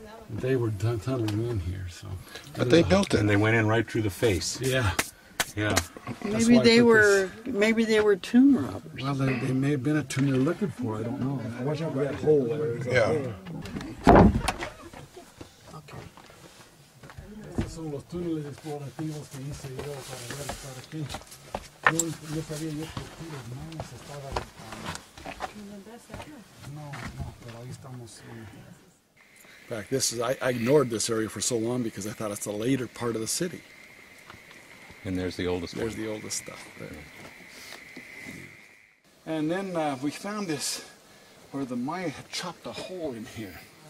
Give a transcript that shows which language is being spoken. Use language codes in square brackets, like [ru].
[en] They were tunneling in here, so. But they built it. And they went in right through the face. Yeah. Yeah. Maybe they were tomb robbers. Well, they may have been a tomb they're looking for. I don't know. Watch out for that hole there. There's a Yeah. hole. Okay. [es] Estos son los túneles explorativos que hice yo para ver estar aquí. Yo sabía yo que aquí los mayas estaban. No, pero ahí estamos. [en] In fact, I ignored this area for so long because I thought it's the later part of the city. And there's the oldest There's one. the oldest stuff there. And then we found this where the Maya had chopped a hole in here.